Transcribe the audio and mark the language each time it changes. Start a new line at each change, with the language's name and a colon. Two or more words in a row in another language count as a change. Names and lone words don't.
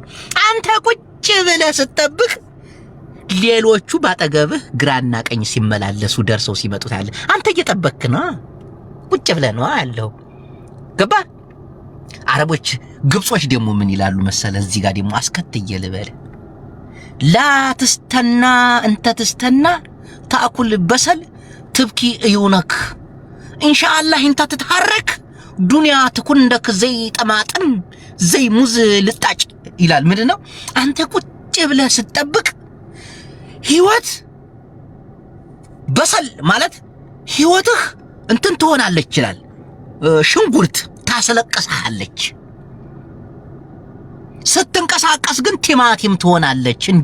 Amharic: አንተ ቁጭ ብለህ ስትጠብቅ ሌሎቹ ባጠገብህ ግራና ቀኝ ሲመላለሱ ደርሰው ሲመጡ ታያለህ። አንተ እየጠበቅክ ነው። ቁጭ ብለህ ነው ያለው። ገባ? አረቦች ግብጾች ደግሞ ምን ይላሉ መሰለ? እዚህ ጋር ደግሞ አስከትዬ ልበል
Arabic: لا تستنى انت تستنى تاكل بصل تبكي عيونك إن شاء الله انت تتحرك الدنيا تكون عندك زي طماطم زي موز
Amharic: ልጣጭ ይላል። ምንድነው? አንተ ቁጭ ብለህ ስትጠብቅ ህይወት በሰል ማለት ህይወትህ እንትን ትሆናለች ይላል። ሽንጉርት ታስለቅሳለች። ስትንቀሳቀስ ግን ቲማቲም ትሆናለች፣ እንደ